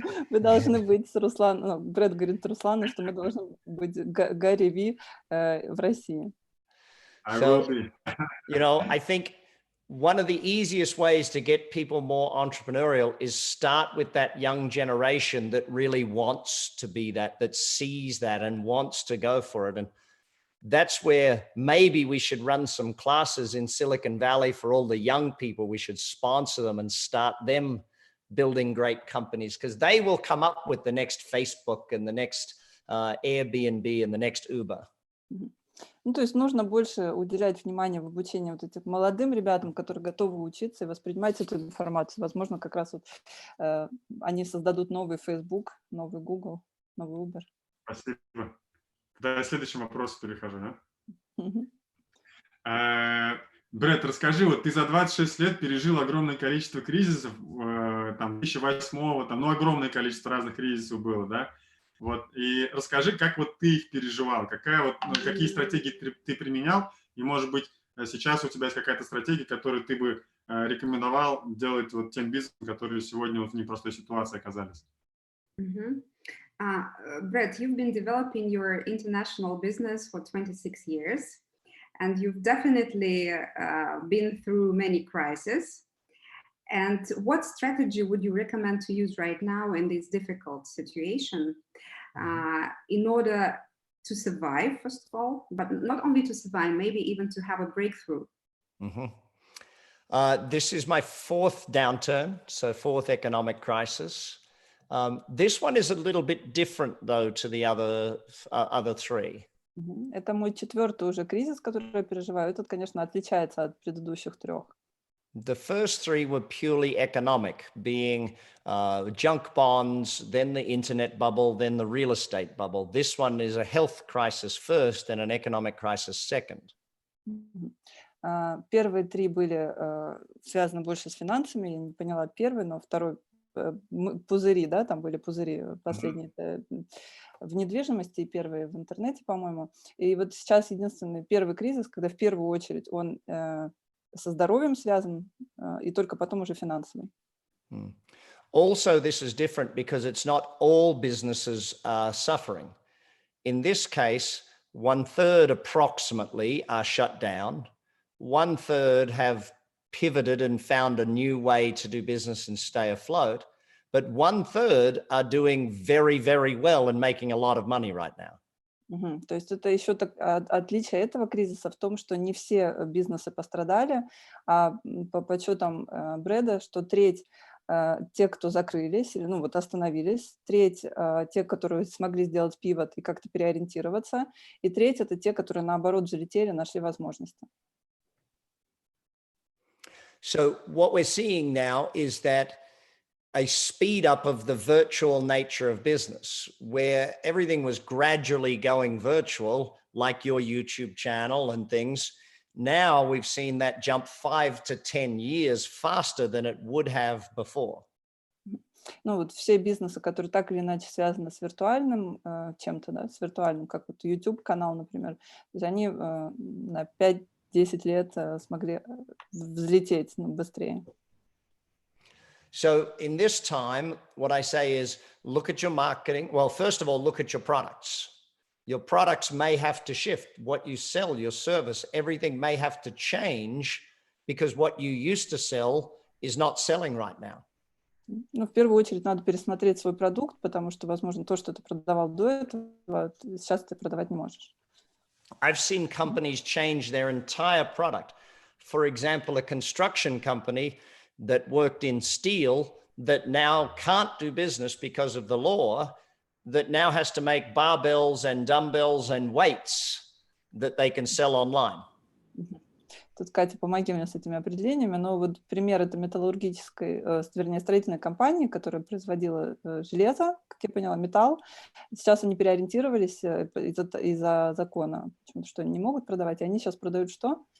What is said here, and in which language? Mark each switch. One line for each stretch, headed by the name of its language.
Russian: Вы должны быть с Русланом, Брэд говорит Руслану, что мы должны быть Гарри Ви в России.
English: So, you know, I think one of the easiest ways to get people more entrepreneurial is start with that young generation that really wants to be that sees that and wants to go for it. And that's where maybe we should run some classes in Silicon Valley for all the young people. We should sponsor them and start them building great companies, because they will come up with the next Facebook and the next Airbnb and the next Uber.
Russian: Ну, то есть нужно больше уделять внимание в обучении вот этим молодым ребятам, которые готовы учиться и воспринимать эту информацию. Возможно, как раз вот они создадут новый Facebook, новый Google, новый Uber. Спасибо. Тогда к следующему вопросу перехожу, да? Брэд, расскажи, вот ты за 26 лет пережил огромное количество кризисов, там, 2008-го, там, ну, огромное количество разных кризисов было, да? Вот, и расскажи, как вот ты их переживал, какие стратегии ты применял, и, может быть, сейчас у тебя есть какая-то стратегия, которую ты бы рекомендовал делать вот тем бизнесам, которые сегодня вот в непростой ситуации оказались.
English: Brett, you've been developing your international business for 26 years, and you've definitely been through many crises. And what strategy would you recommend to use right now in this difficult situation in order to survive, first of all, but not only to survive, maybe even to have a breakthrough? This is my fourth downturn, so fourth economic crisis. This one is a little bit different, though, to the other three.
Russian: Это мой четвертый уже кризис, который я переживаю. Этот, конечно, отличается от предыдущих трех.
English: The first three were purely economic, being junk bonds, then the internet bubble, then the real estate bubble. This one is a health crisis first and an economic crisis second.
Russian: Первые три были связаны больше с финансами. Я не поняла первый, но второй пузыри, да, там были пузыри последние в недвижимости и первые в интернете, по-моему. И вот сейчас единственный первый кризис, когда в первую очередь он со здоровьем связан, и только потом уже финансовый.
English: Also, this is different because it's not all businesses are suffering. In this case, 1/3 approximately are shut down. 1/3 have pivoted and found a new way to do business and stay afloat. But 1/3 are doing very, very well and making a lot of money right now.
Russian: То есть это еще отличие этого кризиса в том, что не все бизнесы пострадали, а по подсчетам Брэда, что треть те, кто закрылись, или, ну вот остановились, треть те, которые смогли сделать пивот и как-то переориентироваться, и треть это те, которые наоборот взлетели, нашли возможности.
English: So what we're seeing now is that a speed up of the virtual nature of business, where everything was gradually going virtual, like your YouTube channel and things. Now we've seen that jump 5 to 10 years faster than it would have before.
Russian: Ну вот все бизнесы, которые так или иначе связаны с виртуальным чем-то, да, с виртуальным, как вот YouTube-канал, например, то есть они на 5-10 лет смогли взлететь быстрее.
English: So in this time, what I say is look at your marketing. Well, first of all, look at your products. Your products may have to shift. What you sell, your service, everything may have to change because what you used to sell is not selling right now.
Russian: Ну, в первую очередь надо пересмотреть свой продукт, потому что, возможно, то, что ты продавал до этого, сейчас ты продавать не можешь.
English: I've seen companies change their entire product. For example, a construction company that worked in steel that now can't do business because of the law, that now has to make barbells and dumbbells and weights that they can sell online.
Russian: Тут, Катя, помоги мне с этими определениями, но вот пример это металлургической, вернее, строительной компании, которая производила железо, как я поняла, металл. Сейчас они переориентировались из-за закона, почему-то, что они не могут продавать, и они сейчас продают что?